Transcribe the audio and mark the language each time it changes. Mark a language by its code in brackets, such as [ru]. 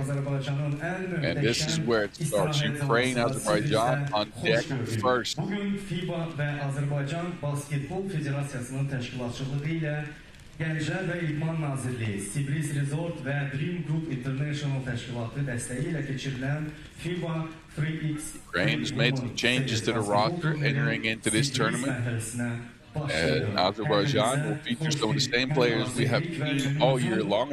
[en] And this is where it starts. Ukraine, Azerbaijan on deck first. [az] Bugün FIBA ve Azerbaycan Basketbol Federasyası'nın təşkilatçılığı ilə Gənclər və İdman Nazirliyi, Sibris Resort və Dream Group International təşkilatı dəstəyi ilə keçirilən FIBA 3x3. [en] Ukraine's made some changes to the roster entering into this tournament. And Azerbaijan will feature some of the same players we have seen all year long.